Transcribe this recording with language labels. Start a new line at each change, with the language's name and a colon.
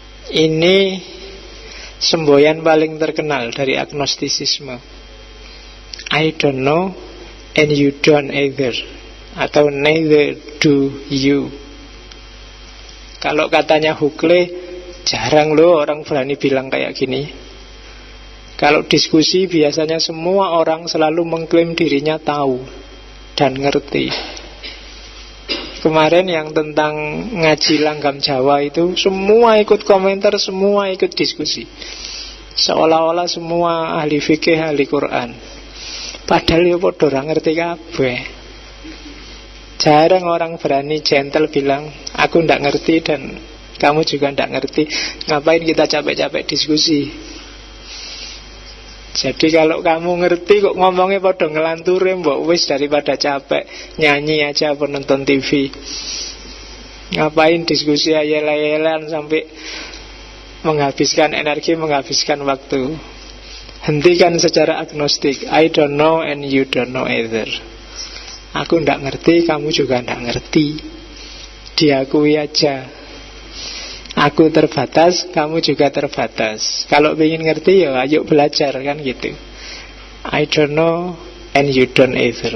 Indonesian: Ini semboyan paling terkenal dari agnostisisme.
English: I don't know and you don't either, atau neither do you.
Indonesian: Kalau katanya Huxley, jarang loh orang berani bilang kayak gini. Kalau diskusi biasanya semua orang selalu mengklaim dirinya tahu dan ngerti. Kemarin yang tentang ngaji langgam Jawa itu, semua ikut komentar, semua ikut diskusi, seolah-olah semua ahli fikih, ahli Quran.
Javanese: Padahal ya padha ora ngerti kabeh.
Indonesian: Jarang orang berani gentle bilang, aku ndak ngerti dan kamu juga ndak ngerti. Ngapain kita capek-capek diskusi? Jadi kalau kamu ngerti kok ngomongnya pada ngelanturin,
Javanese: mbok wis
Indonesian: daripada capek nyanyi aja apa nonton TV. Ngapain diskusi ayel-ayelan sampai menghabiskan energi, menghabiskan waktu. Hentikan secara agnostik.
English: I don't know and you don't know either.
Indonesian: Aku ndak ngerti, kamu juga ndak ngerti. Diakui aja. Aku terbatas, kamu juga terbatas. Kalau ingin ngerti ya ayo belajar, kan gitu.
English: I don't know and you don't either.